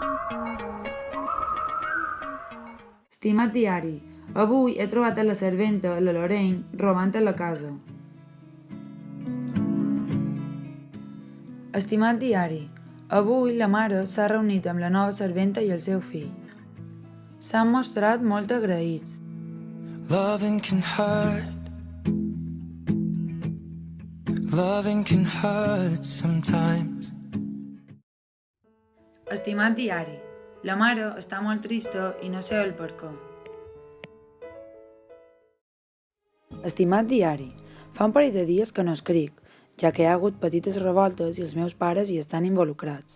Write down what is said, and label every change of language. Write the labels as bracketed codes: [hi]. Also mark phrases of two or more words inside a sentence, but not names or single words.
[ca] Estimat diari, avui he trobat a la serventa, la Lorraine, robant a la casa. Estimat diari, avui la mare s'ha reunit amb la nova serventa i el seu fill. S'han mostrat molt agraïts. [en] Loving can hurt. Loving can hurt sometimes. [ca] Estimat diari, la mare està molt trista i no sé el per què. Estimat diari, fa un parell de dies que no escric, ja que hi ha hagut petites revoltes i els meus pares hi estan involucrats.